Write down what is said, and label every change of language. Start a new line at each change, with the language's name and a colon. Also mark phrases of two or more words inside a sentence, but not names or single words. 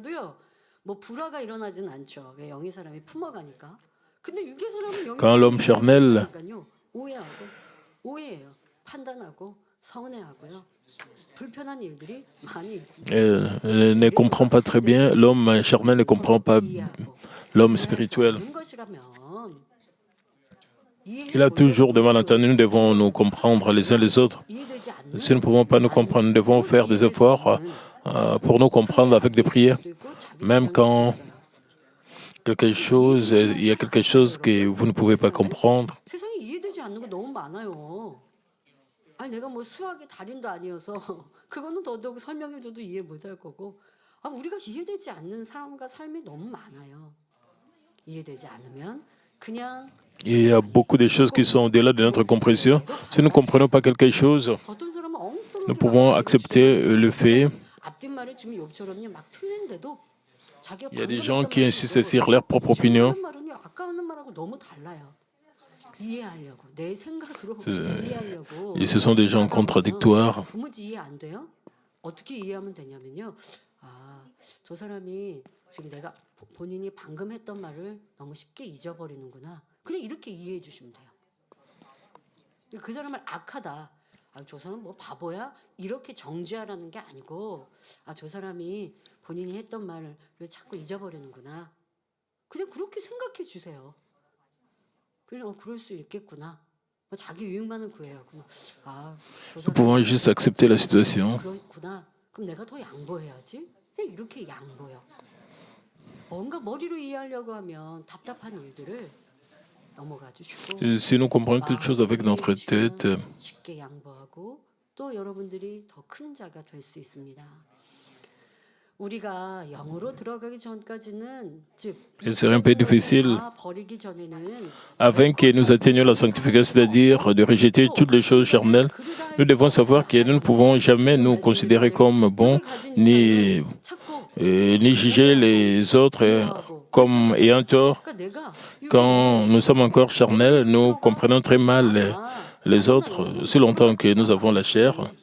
French: Quand l'homme charnel ne comprend pas très bien, l'homme charnel ne comprend pas l'homme spirituel. Il a toujours des malentendus. Nous devons nous comprendre les uns les autres. Si nous ne pouvons pas nous comprendre, nous devons faire des efforts pour nous comprendre avec des prières. Même quand il y a quelque chose que vous ne pouvez pas comprendre.
Korean: 세상에 이해되지 않는 거 너무 많아요. 아니 내가 뭐 수학의 달인도 아니어서 그거는 더더욱 설명해줘도 이해 못할 거고 우리가 이해되지 않는 사람과 삶이 너무 많아요. 이해되지 않으면 그냥
French: Il y a beaucoup de choses qui sont au-delà de notre compréhension. Si nous ne comprenons pas quelque chose,
Korean: 어떤 사람은
French: nous pouvons accepter le fait.
Korean: 앞뒷말을 지금 욕처럼요 막 틀리는데도 자기가
French: Il y a des gens qui insistent sur leur propre opinion.
Korean: 말은요 아까 하는 말하고 너무 달라요. 이해하려고 내 생각으로 이해하려고.
French: Et ce sont des gens contradictoires.
Korean: 도무지 이해 안 돼요? 어떻게 이해하면 되냐면요. 저 사람이 지금 내가 본인이 방금 했던 말을 너무 쉽게 잊어버리는구나. 그냥 이렇게 이해해 주시면 돼요. 그 사람을 악하다. 저 사람 뭐 바보야? 이렇게 정죄하라는 게 아니고 저 사람이 본인이 했던 말을 자꾸 잊어버리는구나. 그냥 그렇게 생각해 주세요. 그냥 그럴 수 있겠구나. 자기 유익만을 구해요.
French: Nous pouvons juste accepter la situation.
Korean: 그렇구나. 그럼 내가 더 양보해야지. 그냥 이렇게 양보요. 뭔가 머리로 이해하려고 하면 답답한 일들을 넘어가 주시고.
French: Si nous comprenons toutes choses avec notre tête,
Korean: 쉽게 양보하고 또 여러분들이 더 큰 자가 될 수 있습니다. 우리가 영으로 들어가기 전까지는 즉
French: il serait un peu difficile
Korean: 버리기 전에는
French: avant que nous atteignions la sanctification, c'est-à-dire de rejeter toutes les choses charnelles. Nous devons savoir que nous ne pouvons jamais nous considérer comme bons, ni juger les autres comme ayant tort. Quand nous sommes encore charnels, nous comprenons très mal les autres, si longtemps que nous avons la chair.